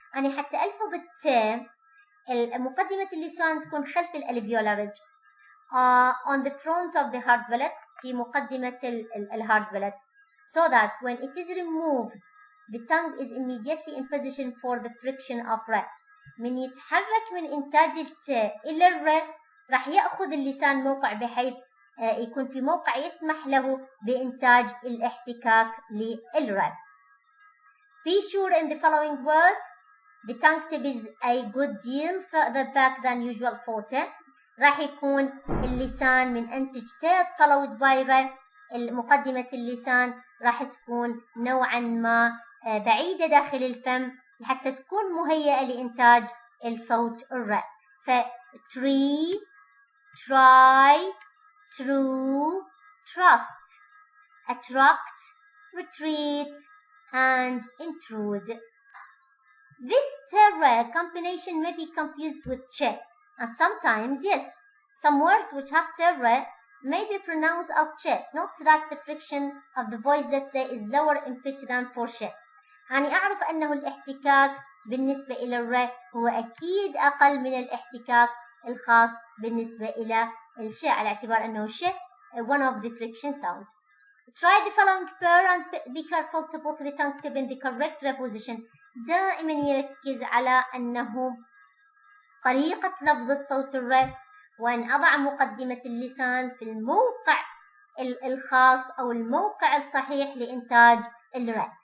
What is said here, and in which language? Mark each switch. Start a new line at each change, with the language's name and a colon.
Arabic: يعني حتى ألفظ T مقدمة اللسان تكون خلف الالفيولا ريدج
English: on the front of the hard palate،
Arabic: في مقدمة الهارد palate،
English: so that when it is removed the tongue is immediately in position for the friction of R.
Arabic: من يتحرك من إنتاج الت إلى الر راح يأخذ اللسان موقع بحيث يكون في موقع يسمح له بإنتاج الاحتكاك للر.
English: Be sure in the following words the tongue tip is a good deal further back than usual for T.
Arabic: راح يكون اللسان من أنتج T followed by R. مقدمة اللسان راح تكون نوعا ما بعيدة داخل الفم حتى تكون مهيئة لإنتاج الصوت الر.
English: ف tree, try, true, trust, attract, retreat, and intrude. This terra combination may be confused with che, and sometimes, yes, some words which have terra may be pronounced as che. Note that the friction of the voiceless there is lower in pitch than for she.
Arabic: يعني أعرف أنه الاحتكاك بالنسبة إلى الر هو أكيد أقل من الاحتكاك الخاص بالنسبة إلى الش، على اعتبار أنه الش one of the friction sounds.
English: Try the following pair and be careful to put the tongue tip in the correct position.
Arabic: دائما يركز على أنه طريقة لفظ الصوت الر، وأن أضع مقدمة اللسان في الموقع الخاص أو الموقع الصحيح لإنتاج الر.